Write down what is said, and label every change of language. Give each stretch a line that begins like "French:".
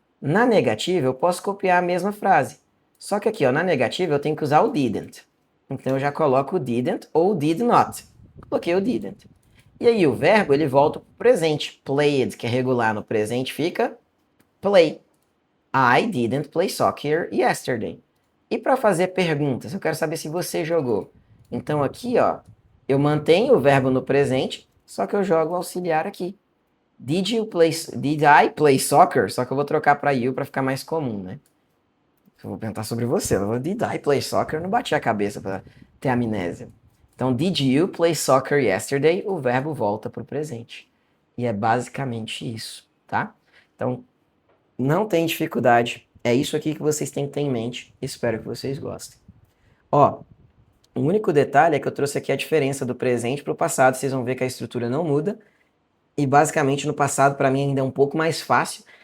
Portuguese: Na negativa, eu posso copiar a mesma frase. Só que aqui, ó, na negativa, eu tenho que usar o didn't. Então, eu já coloco o didn't ou did not. Coloquei o didn't. E aí, o verbo, ele volta para o presente. Played, que é regular no presente, fica play.
English: I didn't play soccer yesterday.
Portuguese: E para fazer perguntas, eu quero saber se você jogou. Então aqui, ó, eu mantenho o verbo no presente, só que eu jogo o auxiliar aqui.
English: Did I play soccer?
Portuguese: Só que eu vou trocar para you para ficar mais comum, né? Eu vou perguntar sobre você. Eu vou,
English: did I play soccer?
Portuguese: Eu não bati a cabeça para ter amnésia.
English: Então, did you play soccer yesterday?
Portuguese: O verbo volta para o presente. E é basicamente isso, tá? Então, não tem dificuldade. É isso aqui que vocês têm que ter em mente. Espero que vocês gostem. Ó, o único detalhe é que eu trouxe aqui a diferença do presente para o passado. Vocês vão ver que a estrutura não muda. E basicamente no passado, para mim, ainda é um pouco mais fácil.